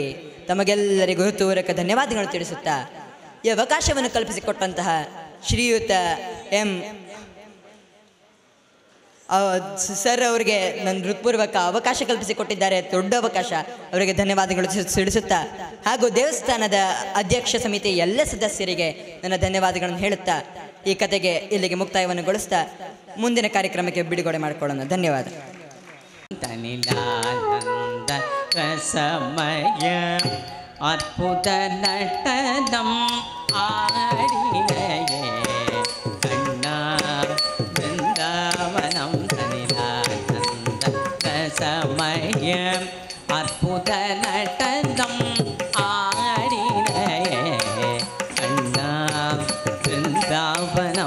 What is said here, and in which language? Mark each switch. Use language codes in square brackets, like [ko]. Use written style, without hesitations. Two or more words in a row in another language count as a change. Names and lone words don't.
[kn] ತಮಗೆಲ್ಲರಿಗೂ ಹೃತ್ಪೂರ್ವಕ ಧನ್ಯವಾದಗಳು ತಿಳಿಸುತ್ತಾ, ಈ ಅವಕಾಶವನ್ನು ಕಲ್ಪಿಸಿಕೊಟ್ಟಂತಹ ಶ್ರೀಯುತ ಎಂ ಸರ್ ಅವರಿಗೆ ನನ್ನ ಹೃತ್ಪೂರ್ವಕ ಅವಕಾಶ ಕಲ್ಪಿಸಿಕೊಟ್ಟಿದ್ದಾರೆ, ದೊಡ್ಡ ಅವಕಾಶ, ಅವರಿಗೆ ಧನ್ಯವಾದಗಳು ತಿಳಿಸುತ್ತಾ, ಹಾಗೂ ದೇವಸ್ಥಾನದ ಅಧ್ಯಕ್ಷ ಸಮಿತಿ ಎಲ್ಲ ಸದಸ್ಯರಿಗೆ ನನ್ನ ಧನ್ಯವಾದಗಳನ್ನು ಹೇಳುತ್ತಾ ಈ ಕತೆಗೆ ಇಲ್ಲಿಗೆ ಮುಕ್ತಾಯವನ್ನು ಗೊಳಿಸ್ತಾ ಮುಂದಿನ ಕಾರ್ಯಕ್ರಮಕ್ಕೆ ಬಿಡುಗಡೆ ಮಾಡಿಕೊಳ್ಳೋಣ. ಧನ್ಯವಾದ. [ta] தனிலானந்த ரசமய அத்புத நடனம் ஆடினையே கண்ண பிருந்தாவனம். தனிலானந்த ரசமய அத்புத நடனம் ஆடினையே கண்ண பிருந்தாவனம்.